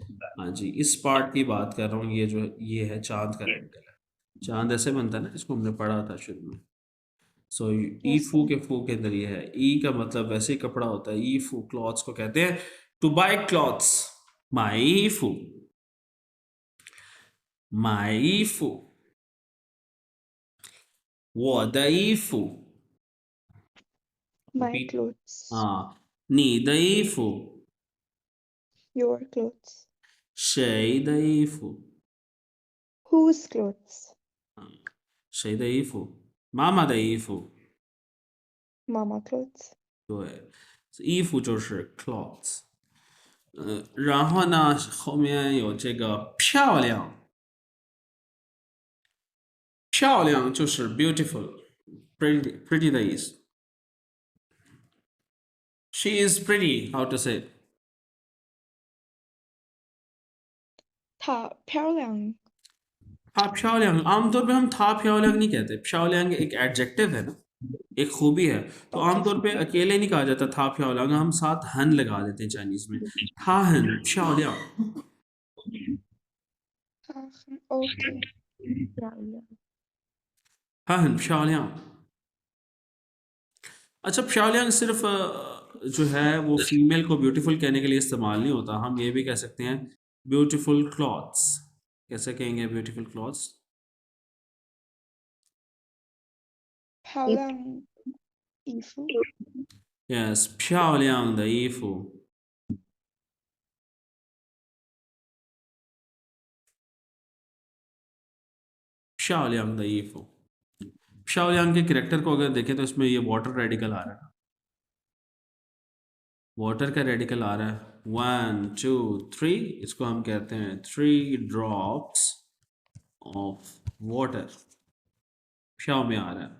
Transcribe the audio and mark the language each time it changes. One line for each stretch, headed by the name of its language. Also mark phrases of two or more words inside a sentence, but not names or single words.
Hindi: हाँ जी, इस पार्ट की बात कर रहा हूँ। ये जो ये है चांद का रेडिकल है। चांद ऐसे बनता है ना, इसको हमने पढ़ा था शुरू में। सो ई
English: Yes,
Hindi: फू
English: sir.
Hindi: के फू के अंदर ये है। ई का मतलब वैसे ही कपड़ा होता है।
Chinese: 衣服
Hindi: क्लॉथ्स को कहते हैं।
English: to buy clothes,
Hindi: माई
Chinese: 衣服,
Hindi: माई
Chinese: 衣服, 我的衣服
English: My repeat clothes,
Chinese: 啊，你的衣服，
English: your clothes.
Chinese: 谁的衣服？
English: Whose clothes?
Chinese: 谁的衣服？妈妈的衣服。
English: Mama clothes.
Chinese: 对，衣服就是 clothes。然后呢，后面有这个漂亮，漂亮就是
English: beautiful，pretty
Chinese: 的意思。
English: She is pretty. How to say?
Chinese: 她漂亮。她漂亮.
Hindi: आमतौर पे हम
Chinese: 她漂亮
Hindi: नहीं कहते। प्याओलियांग एक एडजेक्टिव है ना, एक खूबी है। तो
English: Okay.
Hindi: आमतौर पे अकेले नहीं कहा जाता
Chinese: 她漂亮,
Hindi: हम साथ हन लगा देते हैं चाइनीज में।
Chinese: 她很漂亮.
English: Okay. Yeah.
Chinese: 她很漂亮.
Hindi: अच्छा, प्याओलियांग सिर्फ जो है वो फीमेल को ब्यूटीफुल कहने के लिए इस्तेमाल नहीं होता। हम ये भी कह सकते हैं
English: beautiful clothes.
Hindi: कैसे कहेंगे
English: beautiful clothes?
Chinese: 漂亮衣服。 यस, 漂亮的衣服。漂亮的衣服।
Hindi: शाओलियांग के करेक्टर को अगर देखें तो इसमें ये
English: water radical
Hindi: आ रहा है। वाटर का रेडिकल आ रहा है 1 2 3। इसको हम कहते हैं
English: 3 drops of water.
Hindi: शाओ में आ रहा है।